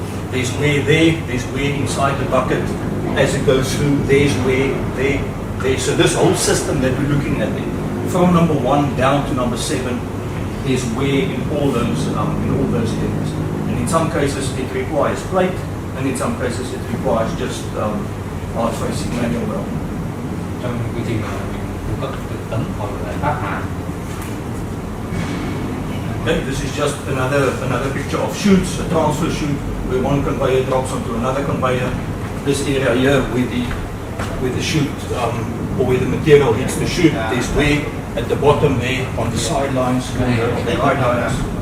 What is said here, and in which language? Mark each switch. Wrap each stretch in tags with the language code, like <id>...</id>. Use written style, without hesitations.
<en>There's wear there, there's wear inside the bucket as it goes through, there's wear there. So this whole system that we're looking at, from number 1 down to number 7, is wear in all those areas. And in some cases it requires plate, and in some cases it requires just hard facing manual welding.</en> <vi>Trong quy trình mà mình cung cấp tấm hoặc là tác hàn.</vi> <en>Okay, this is just another picture of chutes, a transfer chute where one conveyor drops onto another conveyor. This area here with the chute or where the material hits the chute, there's wear at the bottom there on the sidelines, on the guidelines.</en>